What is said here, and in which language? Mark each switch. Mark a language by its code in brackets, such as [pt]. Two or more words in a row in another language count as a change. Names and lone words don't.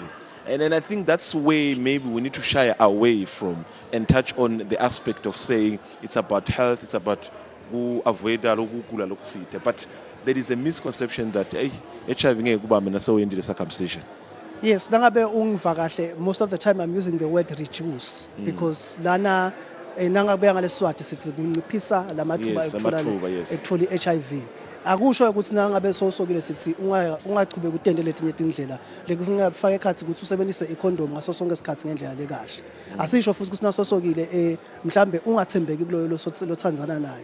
[en] And then I think that's where maybe we need to shy away from and touch on the aspect of saying it's about health, it's about who avoid but there is a misconception that HIV is circumcision. Yes, most of the time I'm using the word reduce because lana HIV. [ss] Akusho ukuthi nangabe sosokile sithi ungachubeka utende letinye indlela lekusingafaka ekhathi ukuthi usebenzise icondom ngaso sonke isikhathi ngendlela lekahle. Asisho futhi ukuthi nasosokile mhlambe ungathembeki kuloyo lothandzana naye.